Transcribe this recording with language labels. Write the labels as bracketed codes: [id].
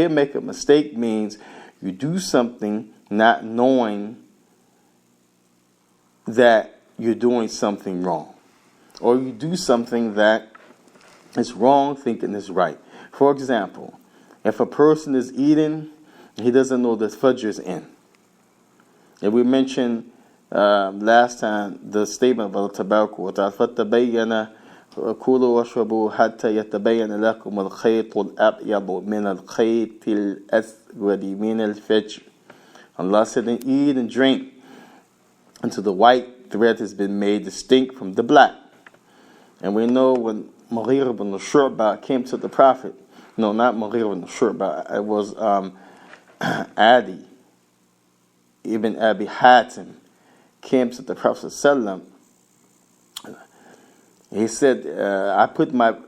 [en] Here, make a mistake means you do something not knowing that you're doing something wrong. Or you do something that is wrong thinking is right. For example, if a person is eating, he doesn't know that Fajr is in. And we mentioned last time the statement of Allah Tabarak wa Ta'ala, [ar] فَتَبَيَّنَ كُلُوا وَاشْرَبُوا حَتَّى يَتَبَيَّنَ لَكُمُ الْخَيْطُ الْأَبْيَضُ مِنَ الْخَيْطِ الْأَسْوَدِ مِنَ الْفَجْرِ. [en] Allah said, and eat and drink until the white thread has been made distinct from the black. And we know when Mughira ibn Shu'bah came to the Prophet, no, not Mughira ibn Shu'bah, it was Adi ibn Abi Hatim came to the Prophet ﷺ. He said, I put my